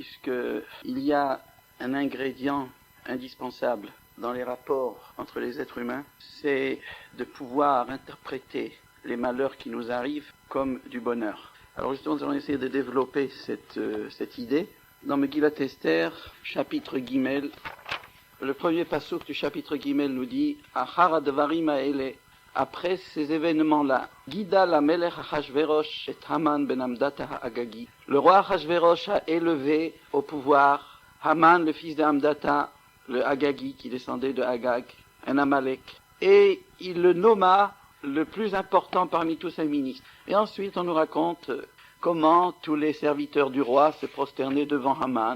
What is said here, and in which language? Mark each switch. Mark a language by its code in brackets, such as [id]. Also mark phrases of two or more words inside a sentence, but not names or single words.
[fr] puisqu'il y a un ingrédient indispensable dans les rapports entre les êtres humains, c'est de pouvoir interpréter les malheurs qui nous arrivent comme du bonheur. Alors justement, nous allons essayer de développer cette idée. Dans Megillat Esther, chapitre Gimel, le premier passouk du chapitre Gimel nous dit « [he] אחר הדברים האלה [fr] » après ces événements-là, [he] גידל המלך אחשורוש את המן בן המדתא האגגי. [fr] Le roi Achashverosh a élevé au pouvoir Haman, le fils de Hamdata, le Agagi, qui descendait de Agag, un Amalek. Et il le nomma le plus important parmi tous ses ministres. Et ensuite, on nous raconte comment tous les serviteurs du roi se prosternaient devant Haman.